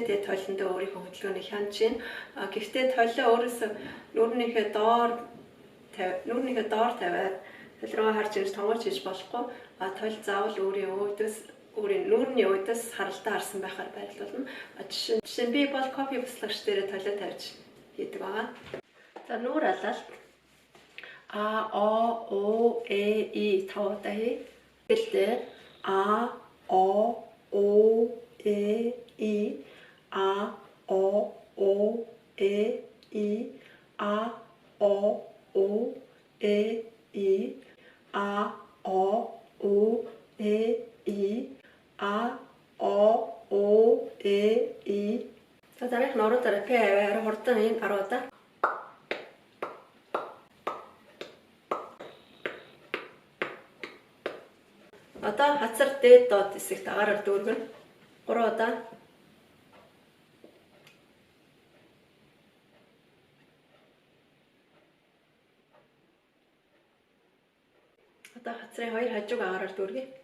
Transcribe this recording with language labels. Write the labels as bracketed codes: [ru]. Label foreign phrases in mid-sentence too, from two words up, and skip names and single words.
[mn] Тэгээ тойлондоо өөрийнхөө хөдөлгөөнийг хянаж чинь. Гэхдээ тойлоо өөрөөсөө нүүрнийхээ доор тавиад тойл руу харж ирж тонгож хийж болохгүй. Тойл заавал өөрийн нүүрний үүдээс харалтаа харсан байхаар байрлуулна. Жишээ нь би бол кофе буслагч дээр тойлоо тавьж хийдэг байгаа. За нүүр алалт А, О, Э, И тавуудаа хий. Гэлдээ А, О, Э, И, А, О, Э, И, А, О, Э, И, А, О, Э, И, А, О, Э, И. За дараах нь ороо дараа П аваа хурдан энэ 10 удаа. Одоо хацар дээд доод хэсэгт агаараар дүүргэн 3 удаа. Одоо хацрын хоёр хажууг агаараар дүүргэе.